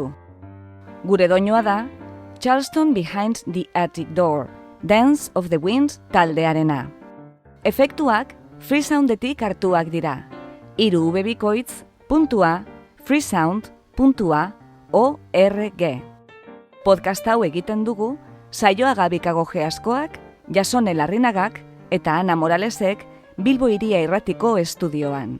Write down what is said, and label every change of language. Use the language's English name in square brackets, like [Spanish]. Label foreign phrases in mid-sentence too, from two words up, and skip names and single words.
[Basque] Gure doinua da Charleston Behind the Attic Door, Dance of the Winds taldearena. Efektuak freesoundetik hartuak dira. 3 bikoitz .freesound.org. Podcast hau egiten dugu Saioa Gabikago Geaskoak, Jasone Larrinagak eta Ana Moralesek Bilbo Hiria Irratiko estudioan.